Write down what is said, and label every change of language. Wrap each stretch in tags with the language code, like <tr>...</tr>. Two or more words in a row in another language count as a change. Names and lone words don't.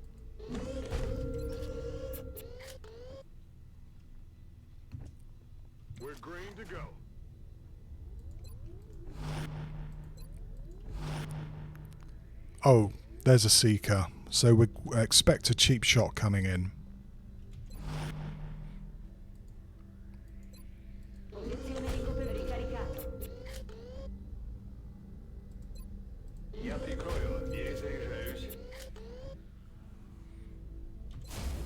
<en>We're green to go. Oh, there's a Seeker. So we expect a cheap shot coming in.</en> <it>Posizione di copertura ricaricato.</it> <ru>Я прикрою. Перезаряжаюсь.</ru>